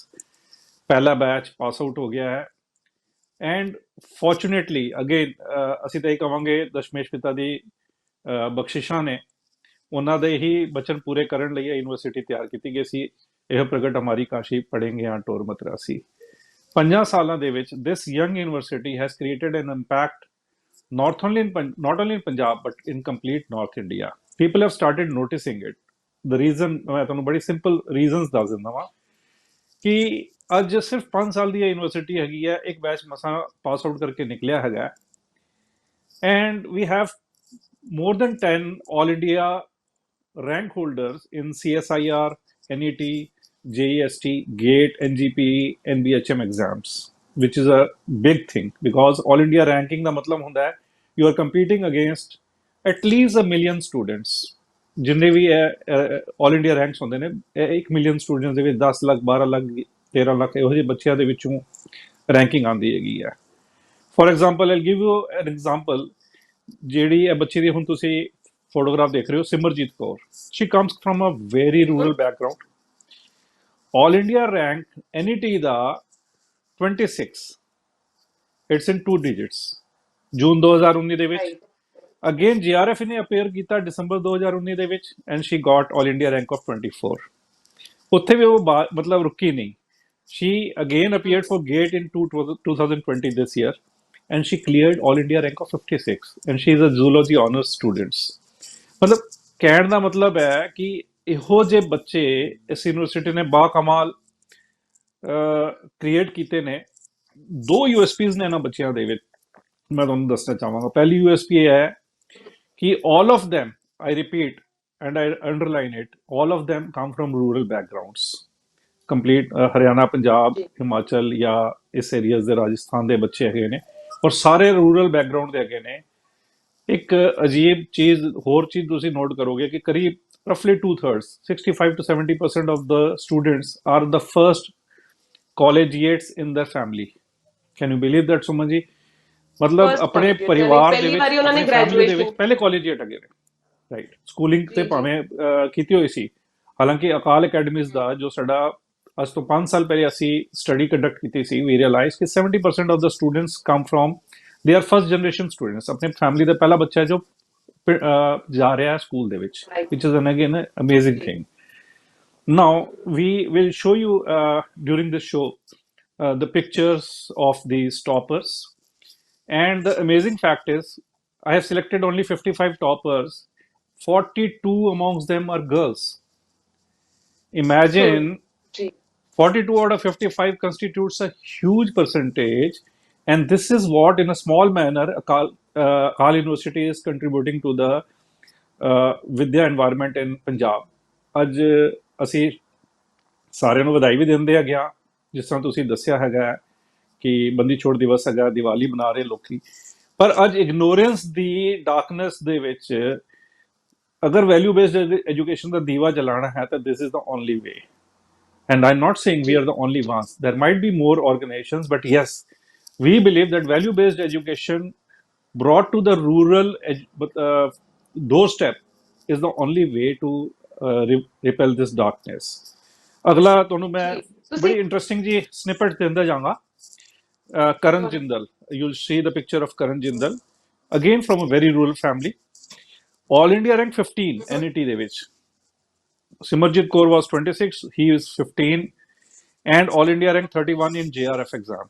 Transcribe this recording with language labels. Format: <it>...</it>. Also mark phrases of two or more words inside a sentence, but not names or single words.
<pa>ਪਹਿਲਾ ਬੈਚ</pa> <en>pass out</en> <pa>ਹੋ ਗਿਆ ਹੈ</pa> <en>and fortunately again</en> <pa>ਅਸੀਂ ਤਾਂ ਇਹ ਕਹਾਂਗੇ ਦਸ਼ਮੇਸ਼ ਪਿਤਾ ਦੀ ਬਖਸ਼ਿਸ਼ਾਂ ਨੇ, ਉਹਨਾਂ ਦੇ ਹੀ ਬਚਨ ਪੂਰੇ ਕਰਨ ਲਈ ਯੂਨੀਵਰਸਿਟੀ ਤਿਆਰ ਕੀਤੀ ਗਈ ਸੀ। ਇਹ ਪ੍ਰਗਟ ਹਮਾਰੀ ਕਾਸ਼ੀ ਪੜ੍ਹੇਂਗੇ ਹਾਂ ਟੋਰ ਮਤਰਾਸੀ। 5 ਸਾਲਾਂ ਦੇ ਵਿੱਚ</pa> <en>this young university has created an impact not only in Punjab but in complete North India. People have started noticing it. The reason मैं</en> <pa>ਤੁਹਾਨੂੰ ਬੜੀ ਸਿੰਪਲ ਰੀਜ਼ਨਸ ਦੱਸ ਦਿੰਦਾ ਵਾਂ ਕਿ ਅੱਜ ਸਿਰਫ 5 ਸਾਲ ਦੀ ਯੂਨੀਵਰਸਿਟੀ ਹੈਗੀ ਹੈ, ਇੱਕ ਬੈਚ ਮਸਾਂ ਪਾਸ ਆਊਟ ਕਰਕੇ ਨਿਕਲਿਆ ਹੈਗਾ,</pa> <en>and we have more than 10 all India rank holders in CSIR, NET, JEST, GATE, NGPE, NBHM exams, which is a big thing because all India ranking</en> <pa>ਦਾ ਮਤਲਬ ਹੁੰਦਾ ਹੈ</pa> <en>you are competing against at least 1 million students.</en> <pa>ਜਿੰਨੇ ਵੀ all India ranks ਹੁੰਦੇ ਨੇ, 1 million students ਦੇ ਵਿੱਚ 10 ਲੱਖ 12 ਲੱਖ 13 ਲੱਖ ਇਹੋ ਜਿਹੇ ਬੱਚਿਆਂ ਦੇ ਵਿੱਚੋਂ ਰੈਂਕਿੰਗ ਆਉਂਦੀ ਹੈਗੀ ਹੈ.</pa> <en>for example I'll give you an example,</en> <pa>ਜਿਹੜੀ ਇਹ ਬੱਚੀ ਦੀ ਹੁਣ ਤੁਸੀਂ ਫੋਟੋਗ੍ਰਾਫ ਦੇਖ ਰਹੇ ਹੋ,</pa> <en>ਸਿਮਰਜੀਤ ਕੌਰ, she comes from a very rural background. all India rank NET ਦਾ 26, it's in 2 digits,</en> <pa>ਜੂਨ 2019 ਦੇ ਵਿੱਚ. ਅਗੇਨ GRF ਨੇ ਅਪੀਅਰ ਕੀਤਾ ਦਸੰਬਰ 2019 ਦੇ ਵਿੱਚ</pa> <en>and she got all India rank of 24.</en> <pa>ਉੱਥੇ ਵੀ ਉਹ ਮਤਲਬ ਰੁਕੀ ਨਹੀਂ.</pa> <en>She again appeared for GATE in 2020 this year, and she cleared all India rank of 56, and she is a zoology honors students.</en> <pa>मतलब ਕਹਿਣ ਦਾ ਮਤਲਬ ਹੈ ਕਿ ਇਹੋ ਜਿਹੇ ਬੱਚੇ ਇਸ ਯੂਨੀਵਰਸਿਟੀ ਨੇ ਬਾਕਮਾਲ ਕ੍ਰੀਏਟ ਕੀਤੇ ਨੇ. 2 USPs ਨੇ ਇਹਨਾਂ ਬੱਚਿਆਂ ਦੇ ਵਿੱਚ ਮੈਂ ਤੁਹਾਨੂੰ ਦੱਸਣਾ ਚਾਹਾਂਗਾ. ਪਹਿਲੀ USP ਇਹ ਹੈ ਕਿ</pa> <en>all of them, I repeat and I underline it, all of them come from rural backgrounds.</en> <pa>ਕੰਪਲੀਟ ਹਰਿਆਣਾ, ਪੰਜਾਬ, ਹਿਮਾਚਲ ਜਾਂ ਇਸ ਏਰੀਆਜ਼ ਦੇ ਰਾਜਸਥਾਨ ਦੇ ਬੱਚੇ ਹੈਗੇ ਨੇ, ਔਰ ਸਾਰੇ</pa> <en>rural background</en> <pa>ਦੇ ਹੈਗੇ ਨੇ. ਇੱਕ ਅਜੀਬ ਚੀਜ਼, ਹੋਰ ਚੀਜ਼ ਤੁਸੀਂ ਨੋਟ ਕਰੋਗੇ ਕਿ ਕਰੀਬ</pa> <en>ਰਫਲੀ 2/3, 65 to 70% of the students are the first collegiates in their family. Can you believe that,</en> <pa>ਸੁਮਨ ਜੀ? ਮਤਲਬ ਆਪਣੇ ਪਰਿਵਾਰ ਦੇ ਵਿੱਚ, ਆਪਣੀ ਫੈਮਿਲੀ ਦੇ ਵਿੱਚ ਪਹਿਲੇ ਕਾਲਜੀਏਟ ਹੈਗੇ ਨੇ, ਰਾਈਟ. ਸਕੂਲਿੰਗ ਤੇ ਭਾਵੇਂ ਕੀਤੀ ਹੋਈ ਸੀ, ਹਾਲਾਂਕਿ ਅਕਾਲ ਅਕੈਡਮੀਜ਼ ਦਾ ਜੋ ਸਾਡਾ ਅੱਜ ਤੋਂ 5 ਸਾਲ ਪਹਿਲੇ ਅਸੀਂ</pa> <en>study conduct</en> <pa>ਕੀਤੀ ਸੀ,</pa> <en>we realise</en> <pa>ਕਿ</pa> <en>70% of the students come from, they are first generation students.</en> <pa>ਆਪਣੇ ਫੈਮਿਲੀ ਦਾ ਪਹਿਲਾ ਬੱਚਾ ਜੋ ਜਾ ਰਿਹਾ ਸਕੂਲ ਦੇ ਵਿੱਚ,</pa> <en>which is an again amazing thing. Now we will show you during this show the pictures of these toppers, and the amazing fact is I have selected only 55 toppers. 42 amongst them are girls. Imagine 42 out of 55 constitutes a huge percentage, and this is what in a small manner Akal University is contributing to the Vidya environment in Punjab.</en> <pa>ਅੱਜ ਅਸੀਂ ਸਾਰਿਆਂ ਨੂੰ ਵਧਾਈ ਵੀ ਦਿੰਦੇ ਹੈਗੇ ਆ, ਜਿਸ ਤਰ੍ਹਾਂ ਤੁਸੀਂ ਦੱਸਿਆ ਹੈਗਾ ਕਿ ਬੰਦੀ ਛੋੜ ਦਿਵਸ ਹੈਗਾ, ਦੀਵਾਲੀ ਮਨਾ ਰਹੇ ਲੋਕੀ, ਪਰ ਅੱਜ ਇਗਨੋਰੈਂਸ ਦੀ ਡਾਰਕਨੈਸ ਦੇ ਵਿੱਚ ਅਗਰ</pa> <en>value based education</en> <pa>ਦਾ ਦੀਵਾ ਜਲਾਣਾ ਹੈ ਤਾਂ</pa> <en>this is the only way. And I'm not saying we are the only ones. There might be more organizations, but yes, we believe that value-based education brought to the rural doorstep is the only way to repel this darkness.</en> <pa>ਅਗਲਾ ਤੁਹਾਨੂੰ ਮੈਂ ਬੜੀ ਇੰਟਰਸਟਿੰਗ ਜੀ ਸਨਿਪਟ ਦਿੰਦਾ ਜਾਵਾਂਗਾ.</pa> <en>Karan Jindal, you'll see the picture of Karan Jindal, again from a very rural family. All India rank 15 NET</en> <pa>ਦੇ ਵਿੱਚ.</pa> <en>Simarjit Kaur was 26, he is 15, and All India rank 31 in JRF exams.</en>